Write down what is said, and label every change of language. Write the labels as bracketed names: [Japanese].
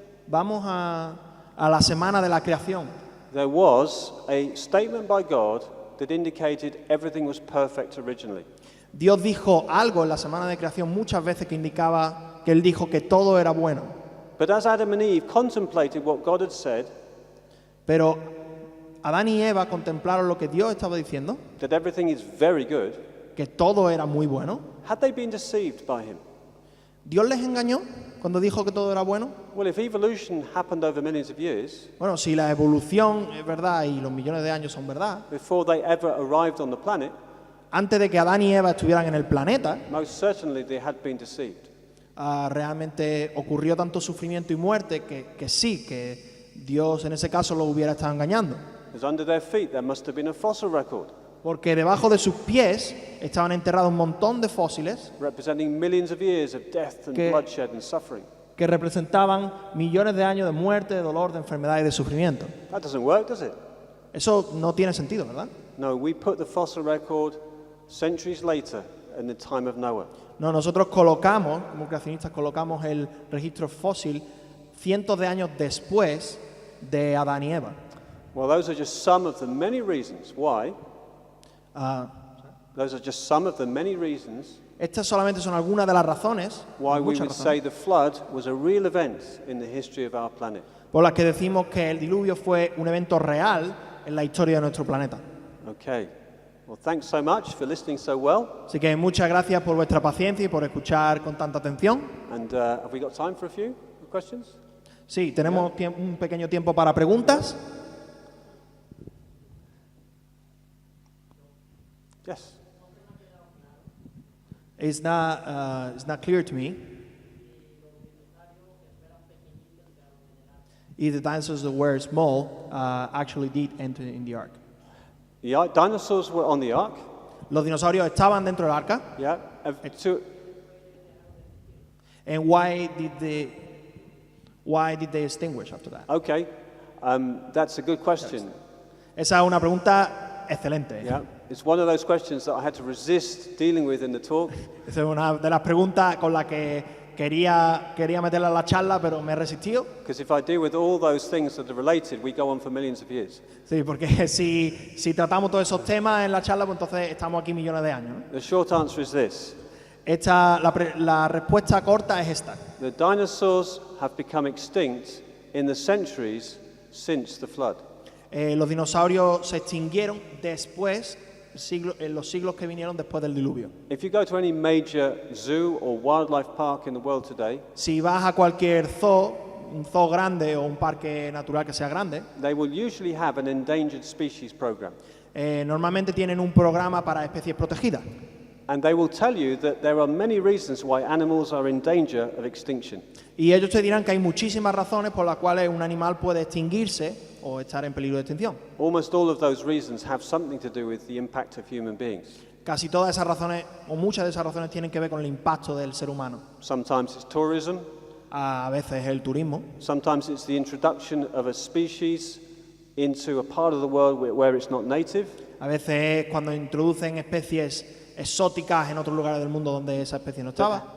[Spanish] Vamos a la semana de la creación. [English] There was a statement by God that indicated everything was perfect originally. [Spanish] Dios dijo algo en la semana de creación muchas veces que indicaba que Él dijo que todo era bueno. [English] But as Adam and Eve contemplated what God had said, [Spanish] Pero Adán y Eva contemplaron lo que Dios estaba diciendo, [English] that everything is very good, [Spanish] que todo era muy bueno. [English] had they been deceived by him? [Spanish] ¿Dios les engañó cuando dijo que todo era bueno? [English] Well, if evolution happened over millions of years, [Spanish] Bueno, si la evolución es verdad y los millones de años son verdad, [English] before they ever arrived on the planet, [Spanish] antes de que Adán y Eva estuvieran en el planeta, [English] most certainly they had been deceived. [Spanish] realmente ocurrió tanto sufrimiento y muerte que sí, que Dios en ese caso los hubiera estado engañando. [English] Because under their feet there must have been a fossil record [Spanish] Porque debajo de sus pies estaban enterrados un montón de fósiles [English] representing millions of years of death and [Spanish] Que- [English] bloodshed and suffering. [Spanish] que representaban millones de años de muerte, de dolor, de enfermedad y de sufrimiento. [English] That doesn't work, does it? [Spanish] Eso no tiene sentido, ¿verdad? [English] No, we put the fossil record centuries later in the time of Noah. [Spanish] No, nosotros colocamos, como creacionistas, colocamos el registro fósil cientos de años después de Adán y Eva. [English] Well, those are just some of the many reasons why. Those are just some of the many reasons [Spanish] Estas solamente son algunas de las razones, [English] why we [Spanish] muchas [English] would say [Spanish] razones, [English] the flood was a real event in the history of our planet. [Spanish] por las que decimos que el diluvio fue un evento real en la historia de nuestro planeta. [English] Okay. Well, thanks so much for listening so well. [Spanish] Así que muchas gracias por vuestra paciencia y por escuchar con tanta atención. [English] And have we got time for a few questions? [Spanish] Sí, tenemos un pequeño tiempo para preguntas. [English] Yes. It's not clear to me if the dinosaurs that were small actually did enter in the ark. The dinosaurs were on the ark. [Spanish] Los dinosaurios estaban dentro del arca. [English] Yeah. And why did they extinguish after that? Okay. That's a good question. [Spanish] Esa es una pregunta excelente. [English] Yeah. It's one of those questions that I had to resist dealing with in the talk. [Spanish] Esa es una de las preguntas con las que quería meterla en la charla, pero me he resistido. [English] Because if I deal with all those things that are related, we go on for millions of years. [Spanish] Sí, porque si tratamos todos esos temas en la charla, pues entonces estamos aquí millones de años, ¿no? [English] The short answer is this. [Spanish] La respuesta corta es esta. [English] The dinosaurs have become extinct in the centuries since the flood. [Spanish] Los dinosaurios se extinguieron después, en los siglos que vinieron después del diluvio. [English] If you go to any major zoo or wildlife park in the world today, [Spanish] Si vas a cualquier zoo, un zoo grande o un parque natural que sea grande, [English] they will usually have an endangered species program. [Spanish] normalmente tienen un programa para especies protegidas. [English] And they will tell you that there are many reasons why animals are in danger of extinction. [Spanish] Y ellos te dirán que hay muchísimas razones por las cuales un animal puede extinguirse o estar en peligro de extinción. [English] Almost all of those reasons have something to do with the impact of human beings. [Spanish] Casi todas esas razones, o muchas de esas razones, tienen que ver con el impacto del ser humano. [English] Sometimes it's tourism, [Spanish] A veces el turismo, [English] sometimes it's the introduction of a species into a part of the world where it's not native. [Spanish] a veces es cuando introducen especies exóticas en otros lugares del mundo donde esa especie no estaba